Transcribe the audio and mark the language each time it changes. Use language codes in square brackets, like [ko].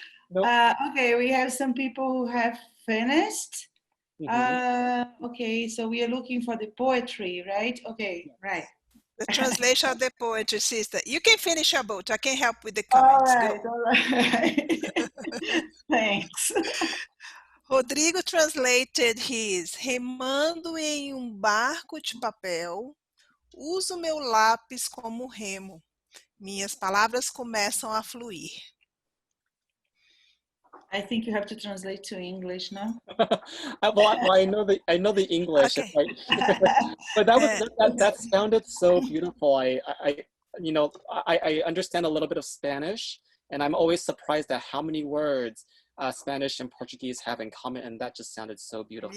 [en] Nope. Okay, we have some people who have finished. Mm-hmm. Okay, so we are looking for the poetry, right? Okay, right. The translation of the poetry, sister. You can finish your boat. I can help with the comments. All right. Thanks. Rodrigo translated his [pt] remando em barco de papel, uso meu lápis como remo. Minhas palavras começam a fluir. [en] I think you have to translate to English, no? Well, I know the English, Okay. but that sounded so beautiful. You know, I understand a little bit of Spanish, and I'm always surprised at how many words Spanish and Portuguese have in common, and that just sounded so beautiful.